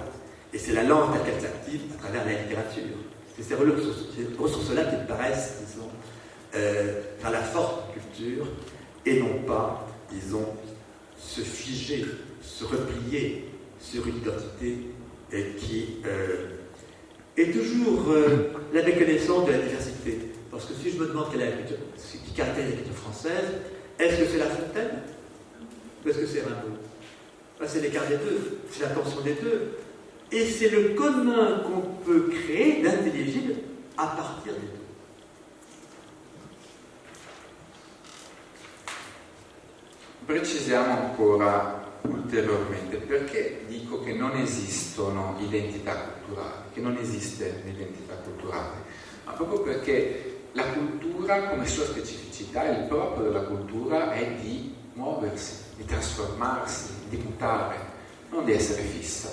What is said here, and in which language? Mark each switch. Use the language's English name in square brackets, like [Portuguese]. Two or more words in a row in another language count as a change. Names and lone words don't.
[French] Et c'est la langue telle qu'elle s'active à travers la littérature. C'est ces ressources-là qui me paraissent, disons, dans la forte culture, et non pas, disons, se figer, se replier sur une identité qui est toujours la méconnaissance de la diversité. Parce que si je me demande ce qui caractérise la culture française, est-ce que c'est La Fontaine ou est-ce que c'est Rimbaud? C'est l'écart des deux, c'est la tension des deux. Et c'est le commun qu'on peut créer d'intelligible à partir des deux. [Italian] Precisiamo ancora ulteriormente perché dico che non esistono identità culturali, che non esiste l'identità culturale, ma proprio perché la cultura come sua specificità, il proprio della cultura è di muoversi, di trasformarsi, di mutare, non di essere fissa.